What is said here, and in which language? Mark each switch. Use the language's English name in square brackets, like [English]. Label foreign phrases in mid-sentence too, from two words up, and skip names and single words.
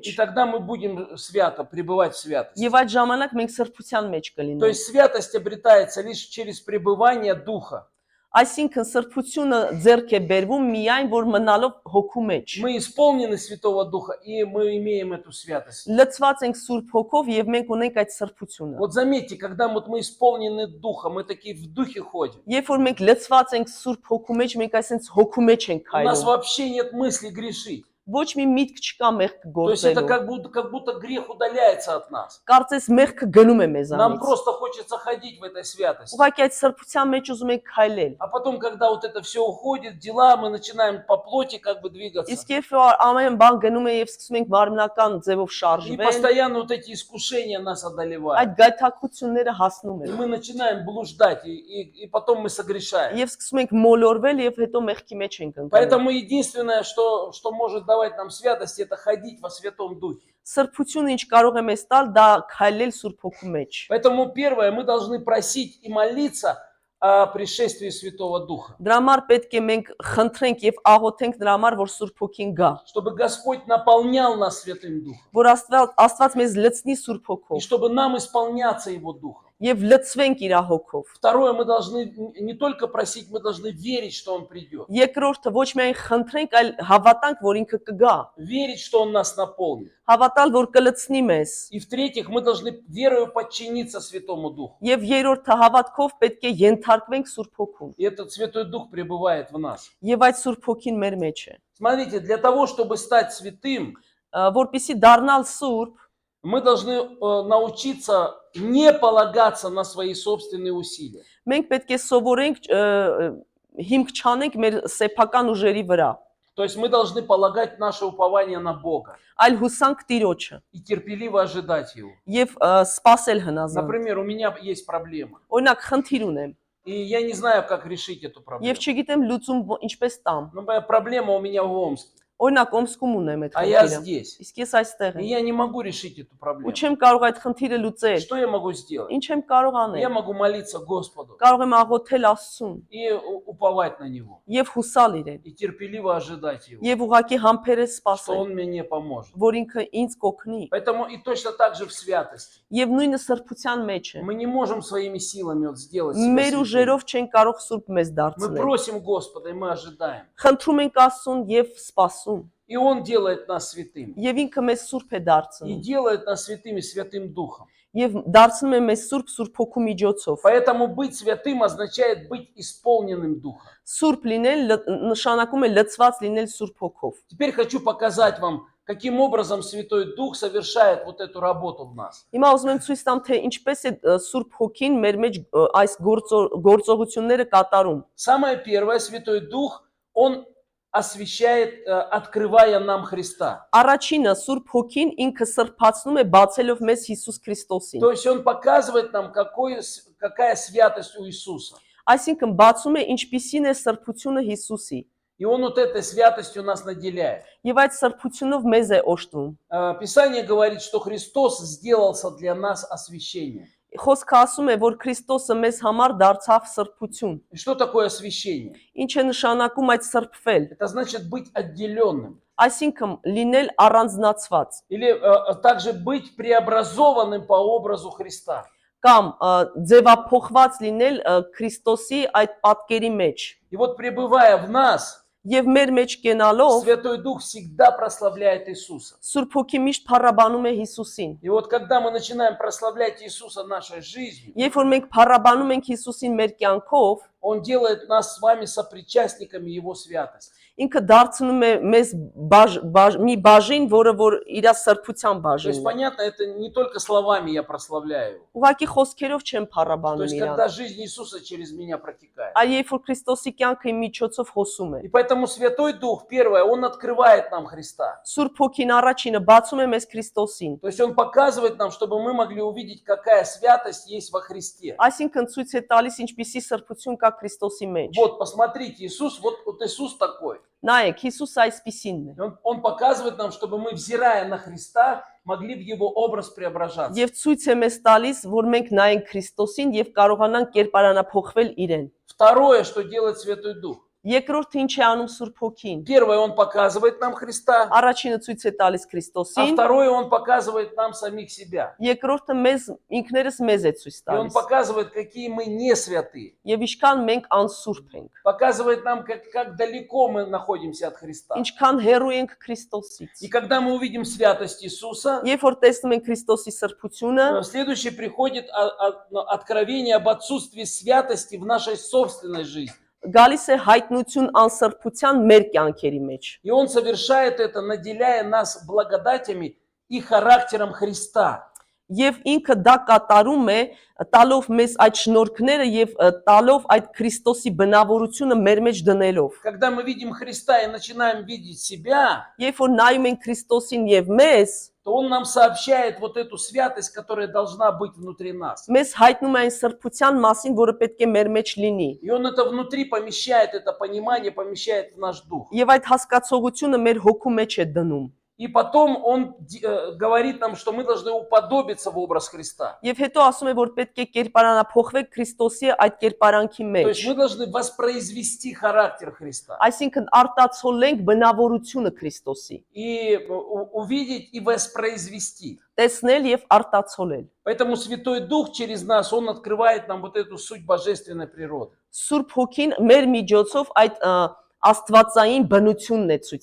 [Russian] И тогда мы будем свято пребывать в святости. [Armenian] Եվ այդ ժամանակ մենք սրբության մեջ [Russian] То [Armenian] կլինենք։ [Russian] есть святость обретается лишь через пребывание Духа. [Armenian] Այսինքն սրբությունը ձեռք է բերվում միայն որ մնալով Հոգու մեջ։ [Russian] Мы исполнены Святого Духа, и мы имеем эту святость. [Armenian] Լցված ենք Սուրբ Հոգով եւ մենք ունենք այդ սրբությունը։ [Russian] Вот заметьте, когда вот мы исполнены Духом, мы такие в Духе ходим. [Armenian] Երբ որ մենք լցված ենք Սուրբ Հոգու մեջ, մենք այսպես Հոգու մեջ ենք [Russian] У нас [Armenian] քայլում։ [Russian] вообще нет мысли грешить. [Armenian] Ոչ մի միտք չկա մեղք [Russian] То есть это [Armenian] գործելու։ [Russian] как будто грех удаляется от нас. [Armenian] Կարծես մեղքը գնում է [Russian] Нам [Armenian] մեզանից։ [Russian] просто хочется ходить в этой святости. [Armenian] Ուղղակի այդ սրբության մեջ ուզում ենք քայլել։ [Russian] А потом, когда вот это все уходит, дела, мы начинаем по плоти как бы двигаться. [Armenian] Իսկ երբ որ ամեն բան գնում է եւ սկսում ենք մարմնական ձևով [Russian] И [Armenian] շարժվել, [Russian] постоянно вот эти искушения нас одолевают. [Armenian] այդ գայթակղությունները հասնում [Russian] И [Armenian] են։ [Russian] мы начинаем блуждать, и потом мы согрешаем. [Armenian] Եվ սկսում ենք մոլորվել եւ հետո մեղքի մեջ ենք ընկնում։ [Russian] Поэтому единственное, что может давать нам святость, это ходить во Святом Духе. [Armenian] Սրբությունը ինչ կարող է մեզ տալ, դա քայլել Սուրբ Հոգու մեջ։ [Russian] Поэтому первое, мы должны просить и молиться о пришествии Святого Духа. [Armenian] Դրա համար պետք է մենք խնդրենք եւ աղոթենք դրա համար, որ Սուրբ Հոգին գա, [Russian] Чтобы Господь наполнял нас Святым Духом. [Armenian] որ Աստված մեզ լցնի Սուրբ [Russian] И [Armenian] Հոգով [Russian] чтобы нам исполняться Его Духом. [Armenian] եւ լցվենք իր հոգով։ [Russian] Второе, мы должны не только просить, мы должны верить, что Он придет. [Armenian] Երկրորդը ոչ միայն խնդրենք, այլ հավատանք, որ ինքը կգա։ [Russian] Верить, что Он нас наполнит. [Armenian] Հավատալ, որ կլցնի մեզ։ [Russian] И в-третьих, мы должны верою подчиниться Святому Духу. [Armenian] Եվ երրորդը հավատքով պետք է ենթարկվենք Սուրբ Հոգուն։ [Russian] И этот Святой Дух пребывает в нас. [Armenian] Եվ այդ Սուրբ Հոգին մեր մեջ է։ [Russian] Смотрите, для того, чтобы стать святым, [Armenian] Որպեսզի դառնալ Սուրբ, [Russian] мы должны научиться не полагаться на свои собственные усилия. [Armenian] մենք պետք է սովորենք հիմք չանենք մեր սեփական ուժերի վրա, [Russian] То есть мы должны полагать наше упование на Бога [Armenian] այլ հուսանք Տիրոջը [Russian] и терпеливо ожидать Его. [Armenian] եւ սпасել հնազանդ։ [Russian] Например, у меня есть проблема, [Armenian] Օրինակ խնդիր ունեմ [Russian] и я не знаю, как решить эту проблему. [Armenian] եւ չգիտեմ լուծում ինչպես տամ։ [Russian] Например, проблема у меня в Омске, [Armenian] Օրինակ Օմսկում ունեմ այդ [Russian] а я [Armenian] խնդիրը։ [Russian] здесь. [Armenian] Իսկ ես այստեղ [Russian] И [Armenian] եմ։ [Russian] я не могу решить эту [Armenian] Ու [Russian] проблему. [Armenian] չեմ կարող այդ խնդիրը լուծել։ [Russian] Что я могу сделать? [Armenian] Ինչ եմ կարող [Russian] Я [Armenian] անել։ [Russian] могу молиться Господу [Armenian] Կարող եմ աղոթել Աստծուն [Russian] и уповать на Него. [Armenian] եւ հուսալ իրեն [Russian] И терпеливо ожидать Его, [Armenian] եւ ուղղակի համբերես [Russian] что [Armenian] սпасել, [Russian] Он мне поможет. [Armenian] որ ինքը ինձ կօգնի։ [Russian] Поэтому и точно так же в святости. [Armenian] Եվ նույնը սրբության մեջ է։ [Russian] Мы не можем своими силами вот сделать себя [Armenian] Մեր [Russian] святыми. [Armenian] ուժերով չեն կարող Սուրբ մեզ [Russian] Мы [Armenian] դարձնել։ [Russian] просим Господа, и мы ожидаем. [Armenian] Խնդրում ենք Աստծուն եւ սպասում։ [Russian] И Он делает нас святыми. [Armenian] Եվ ինքը մեզ Սուրբ է [Russian] И [Armenian] դարձնում։ [Russian] делает нас святыми Святым Духом. [Armenian] Եվ դարձնում է մեզ Սուրբ Հոգու միջոցով։ [Russian] Поэтому быть святым означает быть исполненным Духом. [Armenian] Սուրբ լինել նշանակում է լցված լինել Սուրբ Հոգով։ [Russian] Теперь хочу показать вам, каким образом Святой Дух совершает вот эту работу в нас. [Armenian] Հիմա ուզում եմ ցույց տամ, թե ինչպես է Սուրբ Հոգին մեր մեջ այս գործողությունները կատարում։ [Russian] Самое первое, Святой Дух, Он освящает, открывая нам Христа. [Armenian] Առաջինը Սուրբ Հոգին ինքը սրբացնում է բացելով մեզ Հիսուս Քրիստոսին։ [Russian] То есть Он показывает нам, какая святость у Иисуса. [Armenian] Այսինքն բացում է ինչպիսին է սրբությունը Հիսուսի։ [Russian] И Он вот этой святостью нас наделяет. [Armenian] Եվ այդ սրբությունով մեզ է օժտվում։ [Russian] Писание говорит, что Христос сделался для нас освящением. [Armenian] Խոսքը ասում է, որ Քրիստոսը մեզ համար դարձավ српություն։ [Russian] И что такое освящение? [Armenian] Ինչ է նշանակում այդ սրբվել։ [Russian] Это значит быть отделенным. [Armenian] Այսինքն լինել առանձնացված [Russian] Или также быть преобразованным по образу Христа. [Armenian] կամ ձևափոխված լինել Քրիստոսի այդ պատկերի մեջ։ [Russian] И вот пребывая в нас, [Armenian] Եվ մեր մեջ կենալով [Russian] Святой Дух всегда прославляет Иисуса. [Armenian] Սուրբ Հոգի միշտ փառաբանում է Հիսուսին։ [Russian] И вот когда мы начинаем прославлять Иисуса нашей жизнью, [Armenian] Երբ որ մենք փառաբանում ենք Հիսուսին մեր կյանքով, [Russian] Он делает нас с вами сопричастниками Его святости. [Armenian] Ինքը դարձնում է մեզ մի բաժին, որը որ իր սրբության [Russian] То есть, [Armenian] բաժինն է։ [Russian] понятно, это не только словами я прославляю его. [Armenian] Ուղղակի խոսքերով չեմ [Russian] То [Armenian] փառաբանում [Russian] есть, [Armenian] իրան, [Russian] когда жизнь Иисуса через меня протекает. [Armenian] այլ երբ որ Քրիստոսի կյանքը իմ միջոցով հոսում է։ [Russian] И поэтому Святой Дух, первое, Он открывает нам Христа. [Armenian] Սուրբ Հոգին առաջինը բացում է մեզ Քրիստոսին։ [Russian] То есть Он показывает нам, чтобы мы могли увидеть, какая святость есть во Христе. [Armenian] Այսինքն ցույց է տալիս ինչպիսի սրբություն կա Քրիստոսի մեջ։ [Russian] Вот, посмотрите, Иисус, вот Иисус такой. [Armenian] Նայեք, Հիսուս այսպիսինն է։ [Russian] И Он показывает нам, чтобы мы, взирая на Христа, могли в Его образ преображаться. [Armenian] Եվ ցույց է մեզ տալիս, որ մենք նայենք Քրիստոսին եւ կարողանանք կերպարանափոխվել իրեն։ [Russian] Второе, что делает Святой Дух. [Armenian] Երկրորդը ինչ է անում Սուրբ Հոգին։ [Russian] Первое, Он показывает нам Христа, [Armenian] Առաջինը ցույց է տալիս [Russian] а [Armenian] Քրիստոսին, [Russian] второе, Он показывает нам самих себя. [Armenian] երկրորդը մեզ ինքներս մեզ է ցույց [Russian] И Он [Armenian] տալիս։ [Russian] показывает, какие мы не святые. [Armenian] Եվ ինչքան մենք անսուրբ ենք, [Russian] Показывает нам, как далеко мы находимся от Христа. [Armenian] ինչքան հեռու ենք Քրիստոսից։ [Russian] И когда мы увидим святость Иисуса, [Armenian] Երբ որ տեսնում ենք Քրիստոսի српությունը, [Russian] следующее приходит откровение об отсутствии святости в нашей собственной жизни. [Armenian] գալիս է հայտնություն անսրբության մեր կյանքերի մեջ։ [Russian] И Он совершает это, наделяя нас благодатями и характером Христа. [Armenian] Եվ ինքը դա կատարում է տալով մեզ այդ շնորհքները եւ տալով այդ Քրիստոսի բնավորությունը մեր մեջ դնելով։ [Russian] Когда мы видим Христа и начинаем видеть себя, [Armenian] Երբ որ նայում ենք Քրիստոսին եւ մեզ, [Russian] то Он нам сообщает вот эту святость, которая должна быть внутри нас. [Armenian] մեզ հայտնում է այն սրբության մասին, որը պետք է մեր մեջ լինի։ [Russian] И Он это внутри помещает, это понимание помещает в наш дух. [Armenian] Եվ այդ հասկացողությունը մեր հոգու մեջ է դնում։ [Russian] И потом Он говорит нам, что мы должны уподобиться в образ Христа. [Armenian] Եվ հետո ասում է, որ պետք է կերպարանափոխվեք Քրիստոսի այդ կերպարանքի [Russian] То [Armenian] մեջ։ [Russian] есть мы должны воспроизвести характер Христа. [Armenian] Այսինքն արտացոլենք բնավորությունը Քրիստոսի, [Russian] И увидеть и воспроизвести. [Armenian] տեսնել եւ արտացոլել։ [Russian] Поэтому Святой Дух через нас, Он открывает нам вот эту суть божественной природы. [Armenian] Սուրբ Հոգին մեր միջոցով այդ աստվածային բնությունն է ցույց